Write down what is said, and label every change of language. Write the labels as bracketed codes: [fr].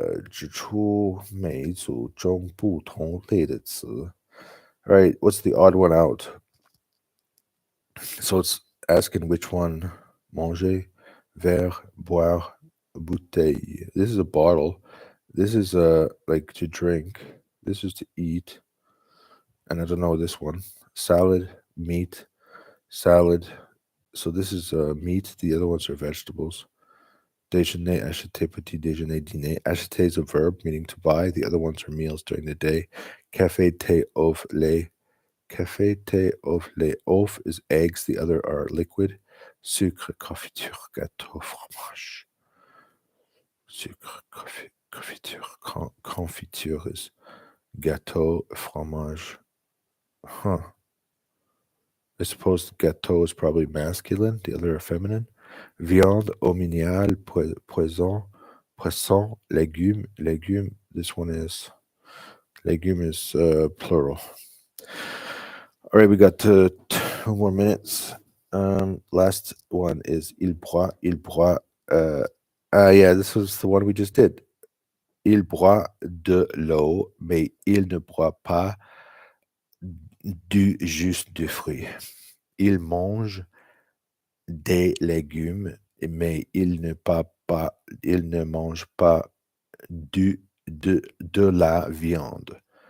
[zh] 指出每组中不同类的词. [en] All right, what's the odd one out? So it's asking which one. [fr] Manger, verre, boire, bouteille. [en] This is a bottle. This is like to drink. This is to eat. And I don't know this one. Salad, meat, salad. So this is meat. The other ones are vegetables. [fr] Déjeuner, acheter, petit déjeuner, dîner. [en] Acheter is a verb meaning to buy. The other ones are meals during the day. [fr] Café, thé, ouf, lait. Café, thé, ouf, lait. [en] Ouf is eggs. The other are liquid. [fr] Sucre, confiture, gâteau, fromage. Sucre, confiture. Confiture is gâteau, fromage. Huh. [en] I suppose gâteau is probably masculine. The other are feminine. [fr] Viande, ominial, poisson, légumes. [en] Légumes, this one is, légumes is plural. All right, we got 2 more minutes. Last one is il boit. Yeah, this was the one we just did. [fr] Il boit de l'eau, mais il ne boit pas du jus de fruits. Il mange des légumes mais il ne mange pas de la viande.